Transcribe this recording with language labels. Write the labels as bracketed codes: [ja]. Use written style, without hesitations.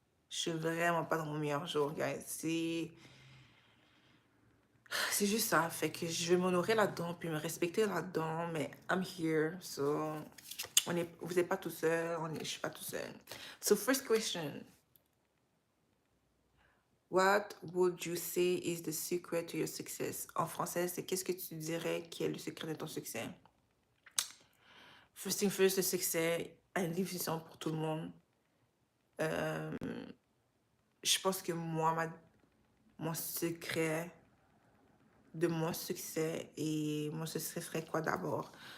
[fr] Je suis vraiment pas dans mon meilleur jour, guys. C'est juste ça. Fait que je vais m'honorer là-dedans, puis me respecter là-dedans, mais [en] I'm here, so... [fr] vous n'êtes pas tout seul, je suis pas tout seul. [en] So, first question. What would you say is the secret to your success? [fr] En français, c'est qu'est-ce que tu dirais qui est le secret de ton succès? [en] First thing first, [fr] le succès a une définition pour tout le monde. Je pense que moi, mon secret de mon succès, et mon succès serait quoi d'abord?